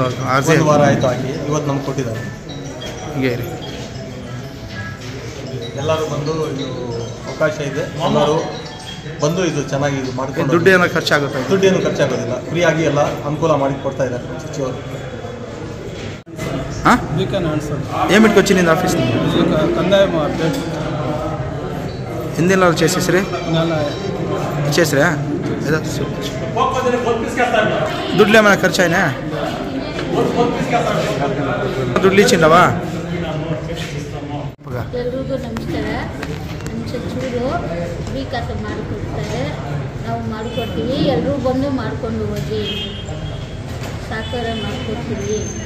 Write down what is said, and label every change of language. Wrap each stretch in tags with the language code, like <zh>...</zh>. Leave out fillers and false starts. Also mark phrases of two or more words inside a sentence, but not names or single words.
<kn>1 ವಾರ ಆಯಿತು ಆಗಿ, ಇವತ್ತು ನಮ್ಗೆ ಕೊಟ್ಟಿದ್ದಾರೆ. ಹೀಗೆ ಎಲ್ಲರೂ ಬಂದು ಇದು ಅವಕಾಶ ಇದೆ, ಎಲ್ಲರೂ ಬಂದು ಇದು ಚೆನ್ನಾಗಿ ಇದು ಮಾಡ್ಕೊಂಡು. ದುಡ್ಡು ಏನೋ ಖರ್ಚಾಗುತ್ತೆ? ದುಡ್ಡೇನು ಖರ್ಚಾಗೋದಿಲ್ಲ, ಫ್ರೀಯಾಗಿ ಎಲ್ಲ ಅನುಕೂಲ ಮಾಡಿ ಕೊಡ್ತಾ ಇದ್ದಾರೆ ಸಚಿವರು.</kn> <te>ఏం పెట్టుకొచ్చింది ఆఫీస్ కందాయం అప్డేట్ ఎన్ని నెలలు చేసేసరి ఇచ్చేసరా? ఏదో దుడ్లు ఏమైనా ఖర్చు అయినా?</te> <kn>ದುಡ್ಡು ಇಚ್ಚಿಂಡವಾ? ಎಲ್ರಿಗೂ ನಮಸ್ಕಾರ. ನಮ್ಮ ಸಚಿವರು ಫ್ರೀ ಖಾತೆ ಮಾಡಿಕೊಡ್ತಾರೆ, ನಾವು ಮಾಡಿಕೊಡ್ತೀವಿ. ಎಲ್ಲರೂ ಬಂದು ಮಾಡಿಕೊಂಡು ಹೋಗಿ ಸಹಕಾರ ಮಾಡಿಕೊಡ್ತೀವಿ.</kn>